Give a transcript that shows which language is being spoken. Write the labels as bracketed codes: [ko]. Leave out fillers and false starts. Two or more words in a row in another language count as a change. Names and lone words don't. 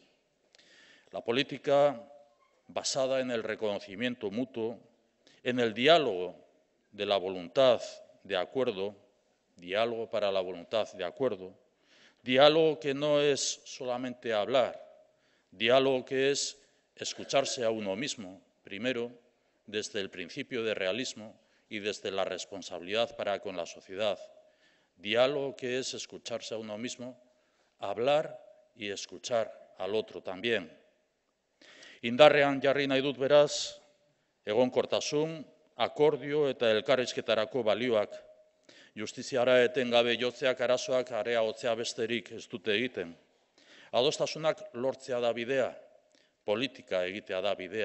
[es] La política basada en el reconocimiento mutuo, en el diálogo de la voluntad de acuerdo, diálogo para la voluntad de acuerdo, diálogo que no es solamente hablar, diálogo que es escucharse a uno mismo, primero, desde el principio de realismo y desde la responsabilidad para con la sociedad. Diálogo que es escucharse a uno mismo, hablar y escuchar al otro también. [eu] Indarrean jarri nahi dut beraz, egonkortasun, akordio eta elkarrizketarako balioak. Justiziara etengabe jotzeak arazoak areagotzea besterik ez dute egiten. Adostasunak lortzea da bidea, politika egitea da bidea.